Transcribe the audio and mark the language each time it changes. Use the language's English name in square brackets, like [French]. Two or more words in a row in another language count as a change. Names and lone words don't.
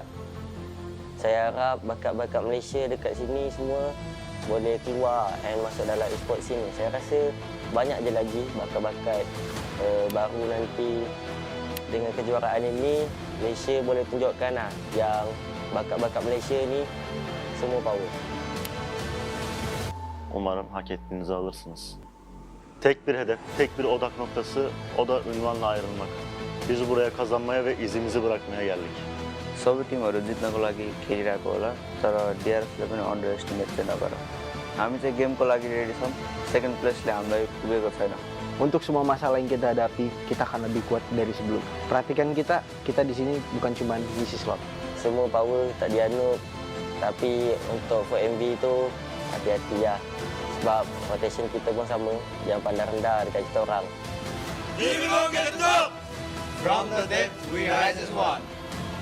[Malay] saya harap bakat-bakat Malaysia dekat sini semua boleh keluar dan masuk dalam Esports sini. Saya rasa banyak je lagi bakat-bakat baru nanti. Dengan kejuaraan ini, Malaysia boleh tunjukkan yang bakat-bakat Malaysia ni semua power. [Turkish] Umarım hak ettiğinizi alırsınız. Tek bir hedef, tek bir odak noktası, o da ünvanla ayrılmak. Biz buraya kazanmaya ve izimizi bırakmaya geldik. [Nepali] सबै टिमहरू जित्नको लागि खेलिरहेको होला तर डिआरएफले पनि [English] under estimate [Nepali] चाहिँ नगर हामी चाहिँ गेमको लागि रेडी छौँ [English] second place [Nepali] हामीलाई पुगेको छैन [Indonesian] Untuk semua masalah yang kita hadapi, kita akan lebih kuat dari sebelum. Perhatikan kita di sini bukan cuma ngisi slot. [Malay] Semua power tak dianut, tapi untuk 4MV tu hati-hati ya. Sebab rotation kita pun sama, jangan pandang rendah dekat kita orang. [English] Even though get the top. From the depths, we rise as one.